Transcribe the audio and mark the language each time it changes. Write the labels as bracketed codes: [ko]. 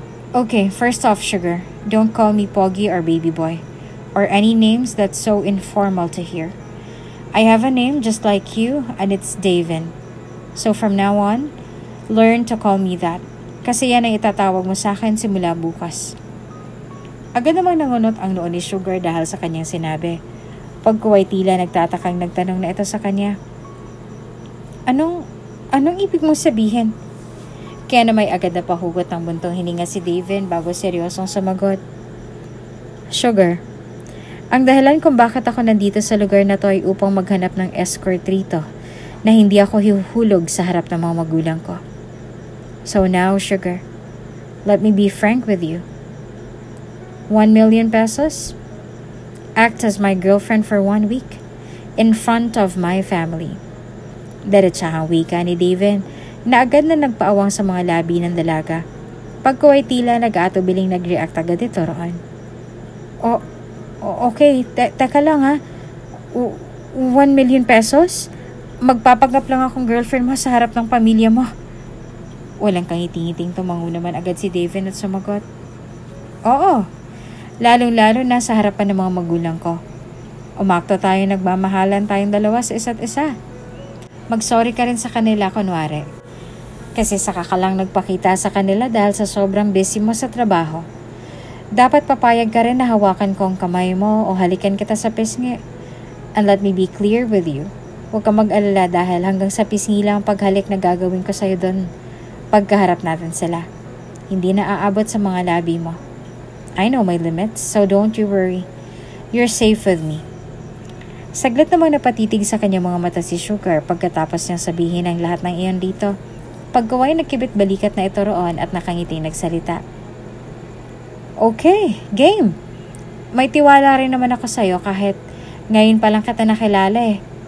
[en] Okay, first off, Sugar, don't call me Pogi or Baby Boy. Or any names that's so informal to hear. I have a name just like you and it's Daven. So from now on, learn to call me that. [tl] Kasi yan ang itatawag mo sa akin simula bukas. Agad namang nangunot ang noo ni Sugar dahil sa kanyang sinabi. Pagkuway tila nagtatakang nagtanong na ito sa kanya. Anong ibig mong sabihin? Kaya na may agad na pahugot ng buntong hininga si David bago seryosong sumagot. Sugar, ang dahilan kung bakit ako nandito sa lugar na to ay upang maghanap ng escort rito na hindi ako hihuhulog sa harap ng mga magulang ko. [en] So now, Sugar, let me be frank with you. 1 million pesos? Act as my girlfriend for 1 week in front of my family. [tl] Diretsahang wika ni David na agad na nagpaawang sa mga labi ng dalaga. Pagkuway tila nag-aatubiling nag-react agad ito roon. Okay, teka lang ha. 1 million pesos? Magpapanggap lang akong girlfriend mo sa harap ng pamilya mo. Walang kangiting-ngiting tumango naman agad si David at sumagot. Oo, lalong-lalo na sa harapan ng mga magulang ko. Umakto tayo, nagmamahalan tayong dalawa sa isa't isa. Mag-sorry ka rin sa kanila kunwari. Kasi saka ka lang nagpakita sa kanila dahil sa sobrang busy mo sa trabaho. Dapat papayag ka rin na hawakan ko ang kamay mo o halikan kita sa pisngi. [en] And let me be clear with you. [tl] Huwag ka mag-alala dahil hanggang sa pisngi lang ang paghalik na gagawin ko sa'yo doon pagkaharap natin sila. Hindi na aabot sa mga labi mo. [en] I know my limits, so don't you worry. You're safe with me. [tl] Saglit namang napatitig sa kanya mga mata si Sugar pagkatapos niyang sabihin ang lahat ng iyon dito. Pagkaway nagkibit balikat na ito roon at nakangiting nagsalita. Okay, game. May tiwala rin naman ako sa'yo kahit ngayon pa lang kita nakilala eh.